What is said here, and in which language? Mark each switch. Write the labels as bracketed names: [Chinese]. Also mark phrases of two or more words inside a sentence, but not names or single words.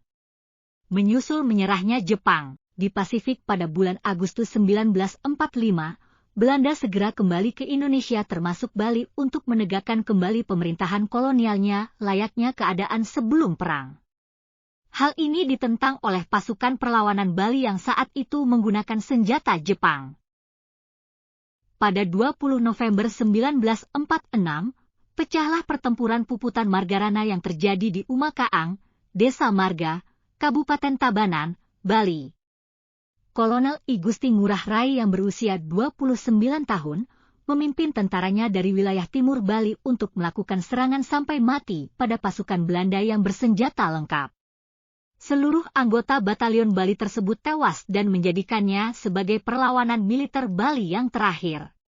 [Indonesian] Menyusul menyerahnya Jepang, di Pasifik pada bulan Agustus 1945, Belanda segera kembali ke Indonesia termasuk Bali untuk menegakkan kembali pemerintahan kolonialnya layaknya keadaan sebelum perang. Hal ini ditentang oleh pasukan perlawanan Bali yang saat itu menggunakan senjata Jepang. Pada 20 November 1946, pecahlah pertempuran Puputan Margarana yang terjadi di Umakaang, Desa Marga, Kabupaten Tabanan, Bali. Kolonel I Gusti Ngurah Rai yang berusia 29 tahun, memimpin tentaranya dari wilayah timur Bali untuk melakukan serangan sampai mati pada pasukan Belanda yang bersenjata lengkap. Seluruh anggota batalion Bali tersebut tewas dan menjadikannya sebagai perlawanan militer Bali yang terakhir.